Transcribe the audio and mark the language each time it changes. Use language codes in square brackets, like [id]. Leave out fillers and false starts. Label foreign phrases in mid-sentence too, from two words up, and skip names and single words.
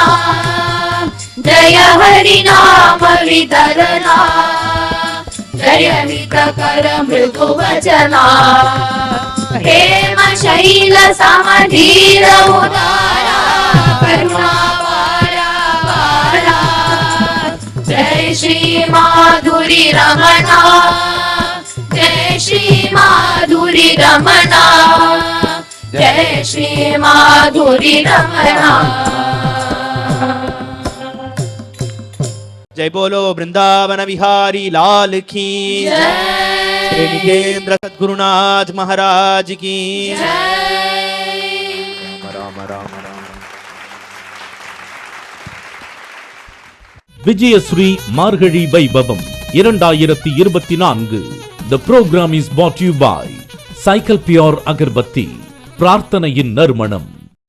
[sa] जय हरि नाम वितरणा जय विकर मृदु वचना हेम शैल समधीर उदारा करुणा वारा वारा जय श्री माधुरी रमणा जय श्री माधुरी रमणा जय श्री माधुरी रमणा। [hi] जय बोलो वृंदावन विहारी लाल की प्रेमिकेंद्र सद्गुरुनाथ महाराज की राम राम राम। [ta] விஜயஸ்ரீ மார்கழி வைபவம் 2024. [en] The program is brought to you by சைக்கிள் பியோர் அகர்பத்தி, [ta] பிரார்த்தனையின் நறுமணம்.